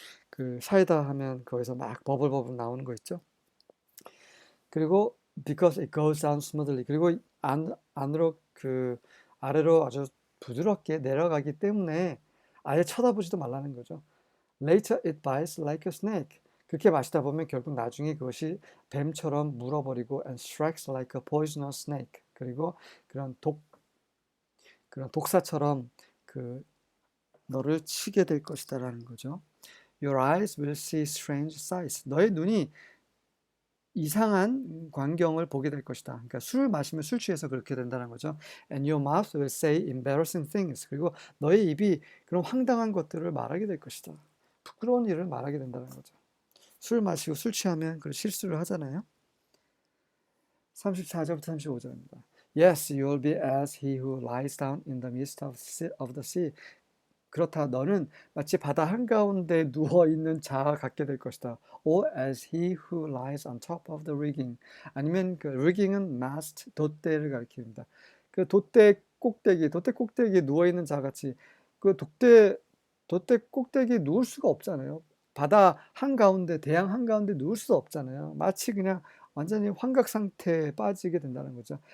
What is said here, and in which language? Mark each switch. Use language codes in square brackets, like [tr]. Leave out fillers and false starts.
[ko] 그 사이다 하면 거기서 막 버블 나오는 거 있죠. 그리고 [en] because it goes down smoothly. [ko] 그리고 안으로 그 아래로 아주 부드럽게 내려가기 때문에 아예 쳐다보지도 말라는 거죠. [en] Later it bites like a snake. [ko] 그렇게 마시다 보면 결국 나중에 그것이 뱀처럼 물어버리고 [en] and strikes like a poisonous snake. [ko] 그리고 그런 그런 독사처럼 그 너를 치게 될 것이다라는 거죠. [en] Your eyes will see strange sights. [ko] 너의 눈이 이상한 광경을 보게 될 것이다. 그러니까 술을 마시면 술 취해서 그렇게 된다는 거죠. [en] And your mouth will say embarrassing things. [ko] 그리고 너의 입이 그런 황당한 것들을 말하게 될 것이다. 부끄러운 일을 말하게 된다는 거죠. 술 마시고 술 취하면 그 실수를 하잖아요. 34절부터 35절입니다. [en] Yes, you will be as he who lies down in the midst of the sea. [ko] 그렇다. 너는 마치 바다 한가운데 누워있는 자와 같게 될 것이다. [en] Or as he who lies on top of the rigging. [ko] 아니면 그 rigging은 mast, 돛대를 가리킵니다. 그 돛대 꼭대기에 누워있는 자같이 그 돛대 꼭대기에 누울 수가 없잖아요. 바다 한가운데, 대양 한가운데 누울 수 없잖아요. 마치 그냥 완전히 환각 상태에 빠지게 된다는 거죠.